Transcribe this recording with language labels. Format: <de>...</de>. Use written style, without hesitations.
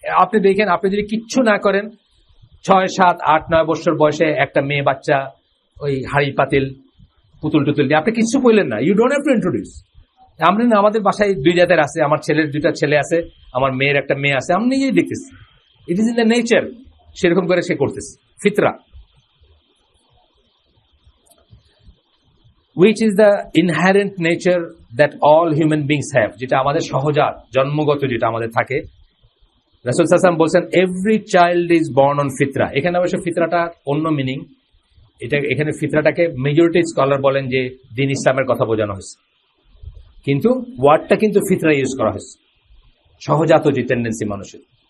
<bn>আপনি দেখেন, আপনি যদি কিচ্ছু না করেন, 6, 7, 8, 9 বছর বয়সে একটা মেয়ে বাচ্চা ওই হাড়ি পাতিল পুতুল টুতুল দিয়ে, আপনি কিচ্ছু বললেন না,</bn> <en>You don't have to introduce.</en> <bn>আমরা না, আমাদের বাসায় 2 জাতের আছে, আমার ছেলের 2টা ছেলে আছে, আমার মেয়ের একটা মেয়ে আছে, আমি নিজেই দেখতেছি,</bn> <en>it is in the nature,</en> <bn>সেরকম করে সে করতেছে, ফিতরা।</bn> <en>which is the inherent nature that all human beings have,</en> <bn>যেটা আমাদের সহজাত, জন্মগত, যেটা আমাদের থাকে। রাসূল সাল্লাল্লাহু আলাইহি ওয়াসাল্লাম বলেন,</bn> <en>Every child is born on ফিতরা।</en> <bn>এখানে অবশ্য ফিতরাটা অন্য মিনিং, এখানে ফিতরাটাকে মেজরিটি স্কলার বলেন যে দ্বীন ইসলামের কথা বোঝানো হয়েছে, কিন্তু ওয়ার্ডটা কিন্তু ফিতরা ইউজ করা হয়েছে, সহজাত যে টেন্ডেন্সি মানুষের।</bn>